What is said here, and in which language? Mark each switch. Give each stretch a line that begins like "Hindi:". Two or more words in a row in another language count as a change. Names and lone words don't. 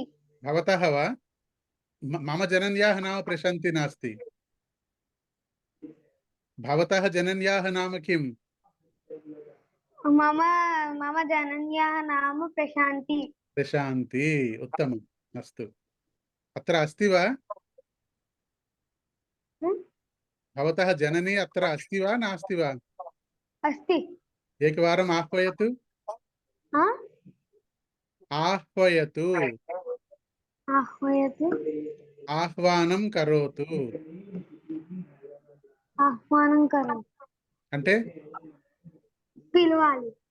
Sanskrit: భవతః వా? మమ జనన్యాః నామ ప్రశాంతి నాస్తి. భవతః జనన్యాః నామ కిం? మమ జనన్యాః నామ ప్రశాంతి. ప్రశాంతి, ఉత్తమం. అస్తు. అత్ర అస్తి వా? భవతः జననీ అత్ర అస్తి వా నాస్తి వా? అస్తి. ఏకవారం ఆహ్వయతు. ఆహ్వయతు. ఆహ్వయతు. ఆహ్వానం కరోతు. ఆహ్వానం కరోతు
Telugu: అంటే పిలవాలి.